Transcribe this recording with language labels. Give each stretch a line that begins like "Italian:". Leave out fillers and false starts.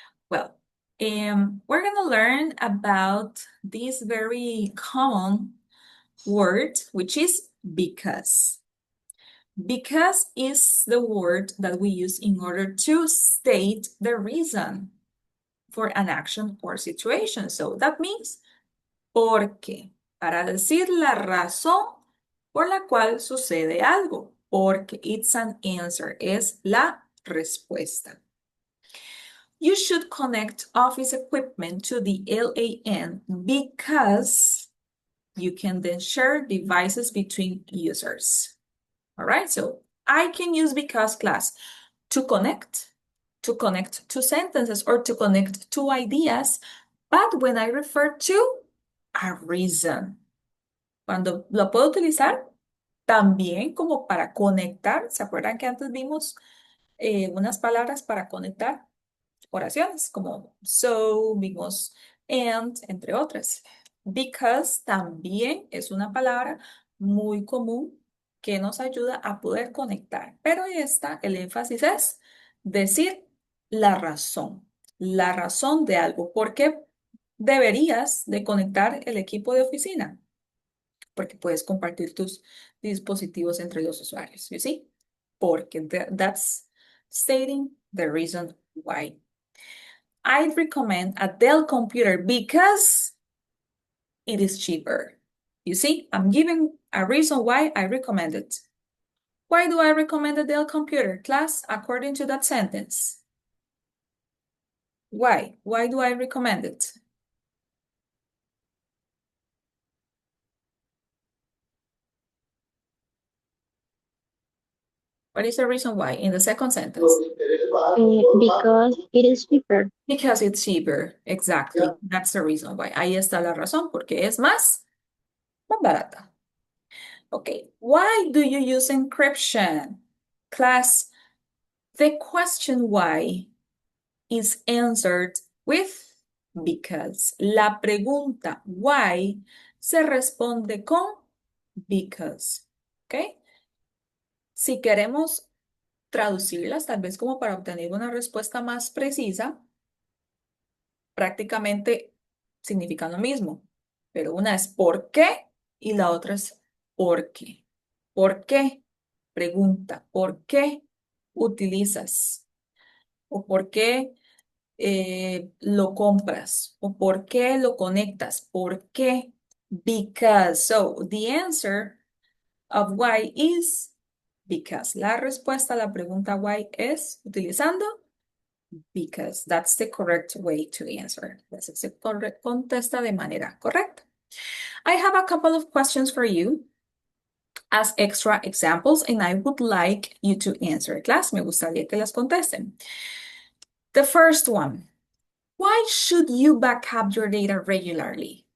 English: Well, we're gonna learn about this very common word, which is because. Because is the word that we use in order to state the reason for an action or situation. So that means
Spanish: porque, para decir la razón por la cual sucede algo. Porque
English: it's an answer,
Spanish: es la respuesta.
English: You should connect office equipment to the LAN because you can then share devices between users. All right, so I can use because class to connect two sentences or to connect two ideas, but when I refer to a reason,
Spanish: cuando lo puedo utilizar también como para conectar, ¿se acuerdan que antes vimos unas palabras para conectar oraciones como so, vimos and, entre otras? Because también es una palabra muy común que nos ayuda a poder conectar, pero el énfasis es decir la razón de algo. ¿Por qué deberías de conectar el equipo de oficina? Porque puedes compartir tus dispositivos entre los usuarios,
English: you see? Porque that's stating the reason why. I'd recommend a Dell computer because it is cheaper. You see, I'm giving a reason why I recommend it. Why do I recommend a Dell computer, class, according to that sentence? Why? Why do I recommend it? What is the reason why in the second sentence? Because it is cheaper. Because it's cheaper. Exactly. That's the reason why.
Spanish: Ahí está la razón, porque es más barata.
English: Okay. Why do you use encryption? Class, the question why is answered with because.
Spanish: La pregunta why se responde con because. Okay. Si queremos traducirlas, tal vez como para obtener una respuesta más precisa, prácticamente significan lo mismo, pero una es por qué y la otra es por qué. ¿Por qué? Pregunta, ¿por qué utilizas? ¿O por qué lo compras? ¿O por qué lo conectas? ¿Por qué? Because.
English: So, the answer of why is because.
Spanish: La respuesta a la pregunta why es utilizando because.
English: That's the correct way to answer.
Spanish: Esa se contesta de manera correcta.
English: I have a couple of questions for you as extra examples, and I would like you to answer.
Spanish: Class, me gustaría que las contesten.
English: The first one, why should you backup your data regularly?